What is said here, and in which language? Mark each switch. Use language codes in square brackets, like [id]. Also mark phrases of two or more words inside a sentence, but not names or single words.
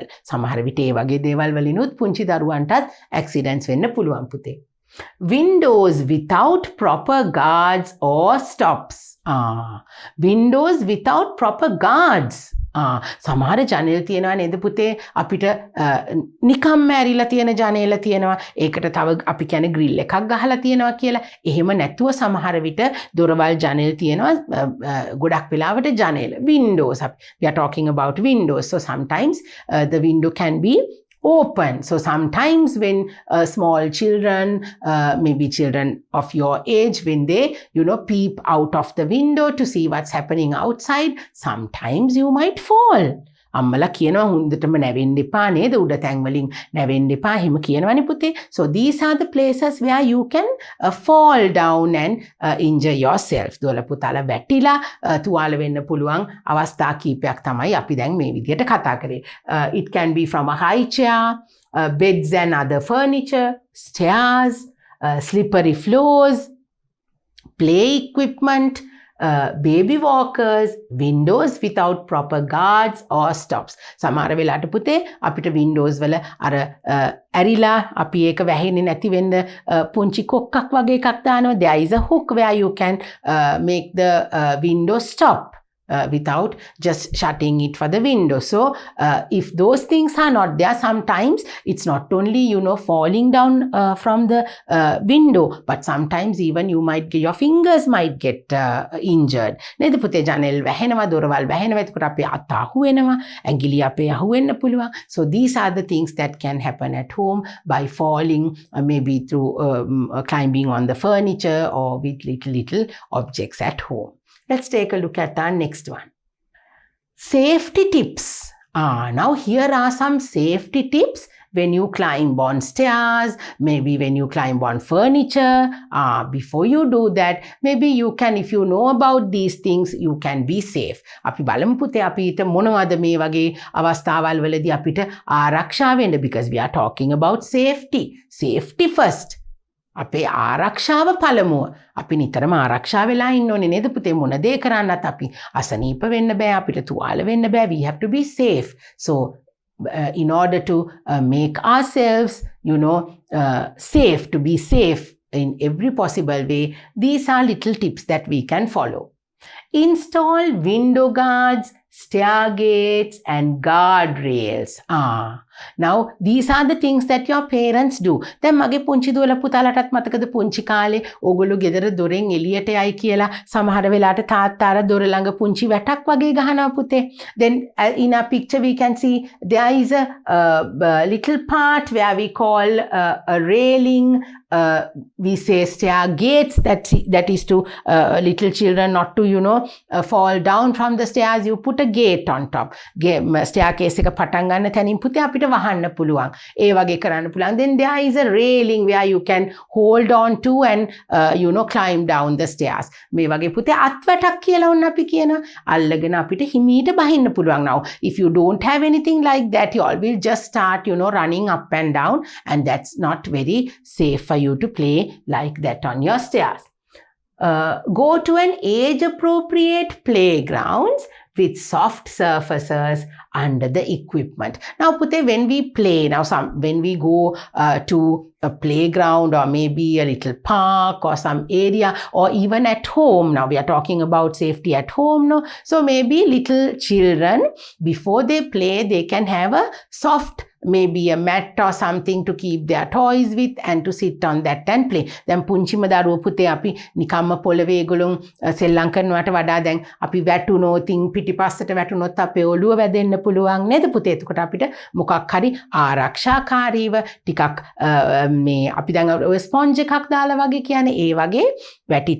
[si] සමහර විට ඒ වගේ දේවල් වලිනුත් පුංචි දරුවන්ටත් accidents වෙන්න පුළුවන් පුතේ. [en] Windows without proper guards or stops. Windows without proper guards. [si] සමහර ජනේල තියෙනවා නේද පුතේ අපිට නිකම්ම ඇරිලා තියෙන ජනේල තියෙනවා ඒකට තව අපි කියන්නේ ග්‍රිල් එකක් ගහලා තියෙනවා කියලා එහෙම නැතුව සමහර විට දොරවල් ජනේල තියෙනවා ගොඩක් වෙලාවට ජනේල [en] windows we are talking about windows so sometimes the window can be open. So sometimes when small children, maybe children of your age, when they, peep out of the window to see what's happening outside, sometimes you might fall. [si] අම්මලා කියනවා හුඳටම නැවෙන්න එපා නේද උඩ තැන් වලින් නැවෙන්න එපා එහෙම කියනවනේ පුතේ. [en] So these are the places where you can fall down and injure yourself. [si] දොළ පුතාලා වැටිලා තුවාල වෙන්න පුළුවන් අවස්ථා කීපයක් තමයි අපි දැන් මේ විදිහට කතා කරේ. [en] It can be from a high chair, beds and other furniture, stairs, slippery floors, play equipment, baby walkers, windows without proper guards or stops. [si] සමහර වෙලාවට පුතේ අපිට windows වල අර ඇරිලා අපි ඒක වැහෙන්නේ නැති වෙන්න පුංචි කොක්කක් වගේ එකක් දානවා. [en] There is a hook where you can make the window stop. Without just shutting it for the window. So if those things are not there, sometimes it's not only falling down from the window, but sometimes even your fingers might get injured. [si] නේද පුතේ ජනෙල් වැහෙනවා දොරවල් වැහෙනවා එතකොට අපේ අත අහු වෙනවා ඇඟිලි අපේ අහු වෙන්න පුළුවන්. [en] So these are the things that can happen at home by falling maybe through climbing on the furniture or with little objects at home. Let's take a look at our next one. Safety tips. Now here are some safety tips when you climb on stairs, maybe when you climb on furniture. Before you do that, maybe you can, if you know about these things, you can be safe. [si] අපි බලමු පුතේ අපිට මොනවද මේ වගේ අවස්ථාවල් වලදී අපිට ආරක්ෂා වෙන්න [en] because we are talking about safety. Safety first. [si] අපේ ආරක්ෂාව පළමුව අපි නිතරම ආරක්ෂා වෙලා ඉන්න ඕනේ නේද පුතේ මොන දේ කරන්නත් අපි අසනීප වෙන්න බෑ අපිට තුවාල වෙන්න බෑ [en] we have to be safe. So in order to make ourselves safe, to be safe in every possible way, these are little tips that we can follow. Install window guards, stair gates and guardrails. Now these are the things that your parents do. [si] දැන් මගේ පුංචි දුවලා පුතාලටත් මතකද පුංචි කාලේ ඕගොල්ලෝ ගෙදර දොරෙන් එළියට යයි කියලා සමහර වෙලාවට තාත්තාර දොර ළඟ පුංචි වැටක් වගේ ගහනවා පුතේ. [en] Then in a picture we can see there is a little part where we call a railing. We say stair gates, that is to little children not to fall down from the stairs. You put a gate on top. [si] Staircase එක පටන් ගන්න තැනින් පුතේ අපිට වහන්න පුළුවන්. ඒ වගේ කරන්න පුළුවන්. [en] Then there is a railing where you can hold on to and climb down the stairs. [si] මේ වගේ පුතේ අත්වැටක් කියලා වුණ අපි කියනවා. අල්ලගෙන අපිට හිමීට බහින්න පුළුවන්. [en] Now if you don't have anything like that, you all will just start running up and down, and that's not very safe for you to play like that on your stairs. Go to an age-appropriate playgrounds with soft surfaces under the equipment. Now puthe when we play, when we go to a playground or maybe a little park or some area or even at home, now we are talking about safety at home, no? So maybe little children, before they play, they can have a soft maybe a mat or something to keep their toys with and to sit on that and play. [si] දැන් පුංචිම දරුවෝ පුතේ අපි නිකම්ම පොළවේ ඒගොල්ලෝ සෙල්ලම් කරනවට වඩා දැන් අපි වැටුනොත් පිටිපස්සට වැටුනොත් අපේ ඔළුව වැදෙන්න පුළුවන් නේද පුතේ. එතකොට අපිට මොකක් හරි ආරක්ෂාකාරීව ටිකක් මේ අපි දැන් ඔය ස්පොන්ජ් එකක් දාලා වගේ කියන්නේ ඒ වගේ වැටිච්ච